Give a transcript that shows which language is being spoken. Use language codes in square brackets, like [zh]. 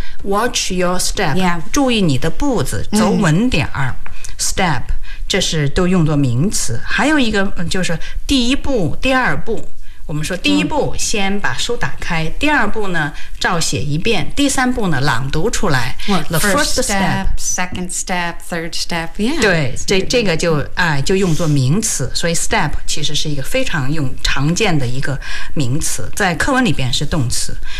[en] Watch your step、 yeah. [zh] 注意你的步子走稳点儿、mm-hmm. Step 这是都用作名词。还有一个就是第一步第二步，我们说第一步先把书打开、mm-hmm. 第二步呢照写一遍，第三步呢朗读出来、 [en] well, The first step, second step, third step、yeah. [zh] 对 这个 就用作名词。所以 step 其实是一个非常用常见的一个名词，在课文里边是动词。